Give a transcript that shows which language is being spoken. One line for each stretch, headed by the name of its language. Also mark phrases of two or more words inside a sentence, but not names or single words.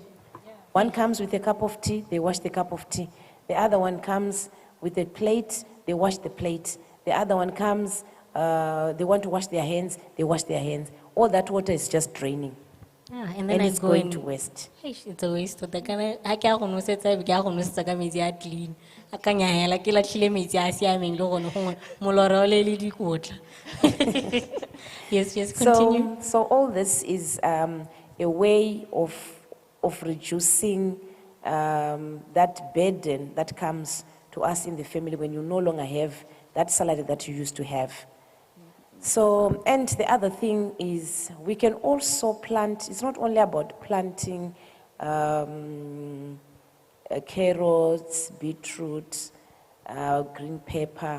English: One comes with a cup of tea, they wash the cup of tea. The other one comes with a plate, they wash the plate. The other one comes, they want to wash their hands, they wash their hands. All that water is just draining. And then And I it's go going and to waste. Eish, it's a waste. I can't
Tswana: go nosetsa be ka go nosetsa ka metsi a clean. A ka nyaela ke latlhile metsi a siameng le gone gongwe molora o le le dikotla.
English: Yes, continue. So all this is a way of reducing that burden that comes to us in the family when you no longer have that salary that you used to have. So, and the other thing is we can also plant, it's not only about planting carrots, beetroot, green pepper.